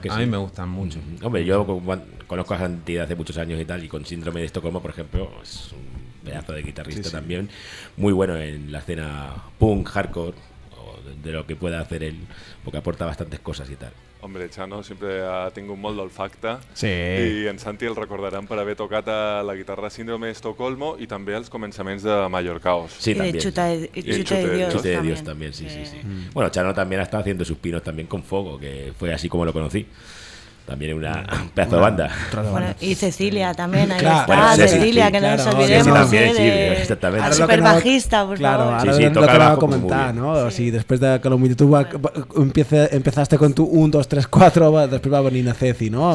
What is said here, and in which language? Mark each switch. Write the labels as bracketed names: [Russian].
[Spanish] Sí, a mí me gustan mucho. Hombre, yo conozco a Santi desde hace muchos años y tal, y con Síndrome de Estocolmo, por ejemplo, es un pedazo de guitarrista también. Muy bueno en la escena punk, hardcore, o de lo que pueda hacer él, porque aporta bastantes cosas y tal. [Catalan] Hombre, Chano sempre ha tingut molt d'olfacte. Sí. I en Santi el recordaran per haver tocat a la guitarra Síndrome d'Estocolmo i també als començaments de Major Caos. Sí, també. [Spanish] Chute de Dios [Catalan] també, sí. [Spanish] Bueno, Chano també ha estat haciendo sus pinos també con Fuego, que fue así como lo conocí. También una pedazo de banda. Y Cecilia también, Cecilia, que no nos olvidemos. Sí, también, sí, exactamente. Ahora super bajista, por claro, favor. Claro, ahora sí, lo que vas a comentar, ¿no? Sí. O sea, después de que la humildad empezaste con tu 1, 2, 3, 4, después va a venir a Ceci, ¿no?